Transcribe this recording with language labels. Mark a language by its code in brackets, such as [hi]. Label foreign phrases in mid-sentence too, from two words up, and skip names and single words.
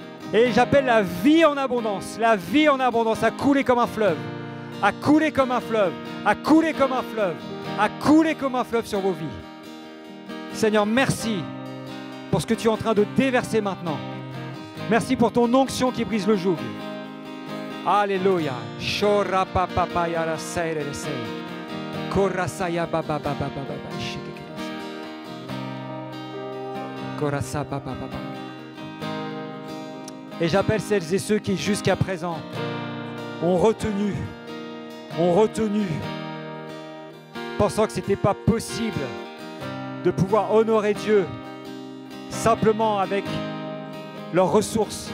[fr] Et j'appelle la vie en abondance à couler comme un fleuve, à couler comme un fleuve, à couler comme un fleuve, à couler comme un fleuve sur vos vies. Seigneur, merci pour ce que tu es en train de déverser maintenant. Merci pour ton onction qui brise le joug. Alléluia. Shora papa ya la seire le sei. Korasaya baba baba baba. Korasa baba baba. Et j'appelle celles et ceux qui jusqu'à présent ont retenu, pensant que ce n'était pas possible de pouvoir honorer Dieu simplement avec leurs ressources.